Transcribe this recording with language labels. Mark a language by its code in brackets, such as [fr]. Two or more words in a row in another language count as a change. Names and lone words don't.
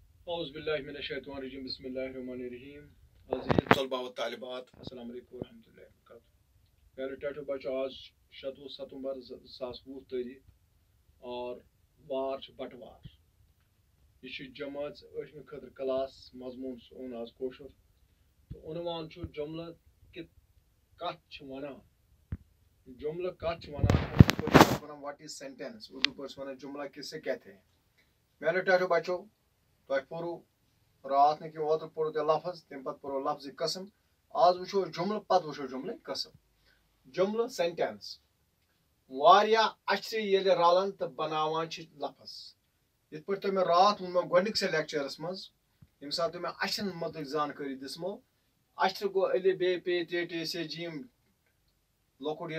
[ar] اعوذ باللہ من الشیطان الرجیم بسم اللہ الرحمن الرحیم عزیز طلبہ و طالبات السلام علیکم ورحمۃ اللہ وبرکاتہ [ur] میرے ٹیٹو بچو آج 27 ستمبر 2020 تاریخ اور [ks] وار بٹوار یہ جماعت ٲٹھمہِ خٲطرٕ کلاس مضموٗن اوٚن آز کٲشُر تہٕ عنوان چھُ جملہٕ کتھ چھِ ونان جملہٕ کتھ چھِ ونان [en] what is sentence [ks] اردو پٲٹھۍ ونان [ur] جملہ کسے کہتے ہیں میرے ٹیٹو بچو [ks] تۄہہِ پوٚرُو راتھ نہٕ کینٛہہ اوترٕ پوٚرُو تۄہہِ لفظ تمہِ پتہٕ پوٚرُو لفظِ قسم آز وٕچھو جملہٕ پتہٕ وٕچھو جملہٕ قسم جملہٕ سینٹینس واریاہ اچھرِ ییٚلہِ رلان تہٕ بناوان چھِ لفظ یِتھ پٲٹھۍ تۄہہِ مےٚ راتھ ووٚنمو گۄڈنِکسٕے لیکچرس منٛز ییٚمہِ ساتہٕ تۄہہِ مےٚ اچھرن متعلق زانکٲری دِژمو اچھرٕ گوٚو ا ب پ ت ٹ ث ج لۄکُٹ